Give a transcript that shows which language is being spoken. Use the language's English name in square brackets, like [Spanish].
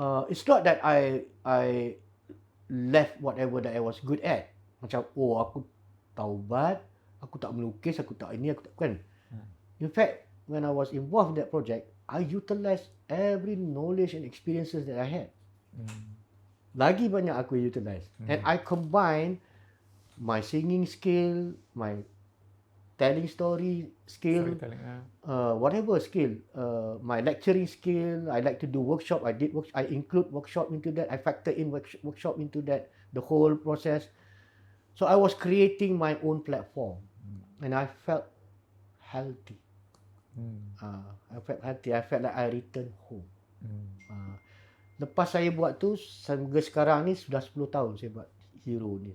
[English] It's not that I left whatever that I was good at. [Malay] Macam, aku taubat, aku tak melukis, aku tak ini, aku tak kan. [English] In fact, when I was involved in that project, I utilized every knowledge and experiences that I had. [Malay] Lagi banyak aku utilize. [English] And I combine my singing skill, my telling story skill, whatever skill, my lecturing skill. I like to do workshop. I include workshop into that. I factor in workshop into that, the whole process. So I was creating my own platform, and I felt healthy. I felt healthy. I felt like I returned home. [Malay] Lepas saya buat tu, sampai sekarang ni sudah 10 tahun saya buat hero ni.